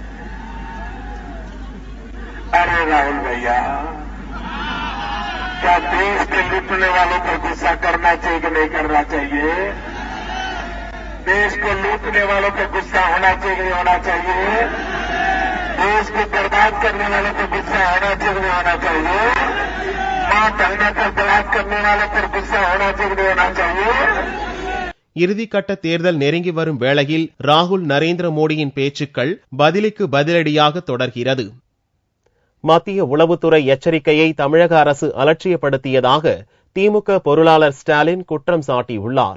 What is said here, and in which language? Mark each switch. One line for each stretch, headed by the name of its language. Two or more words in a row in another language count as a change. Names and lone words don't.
Hindi: अरे राहुल भैया, क्या देश के लूटने वालों पर गुस्सा करना चाहिए कि नहीं करना चाहिए? देश को लूटने वालों पर गुस्सा होना चाहिए कि नहीं होना चाहिए? देश को बर्बाद करने वालों पर गुस्सा होना चाहिए कि नहीं होना चाहिए? मां बहनों पर बलात्कार करने वालों पर गुस्सा होना चाहिए कि नहीं होना चाहिए?
Tamil: இறுதிக்கட்ட தேர்தல் நெருங்கி வரும் வேளையில் ராகுல் நரேந்திர மோடியின் பேச்சுக்கள் பதிலுக்கு பதிலடியாக தொடர்கிறது. மத்திய உளவுத்துறை எச்சரிக்கையை தமிழக அரசு அலட்சியப்படுத்தியதாக திமுக பொருளாளர் ஸ்டாலின் குற்றம் சாட்டியுள்ளார்.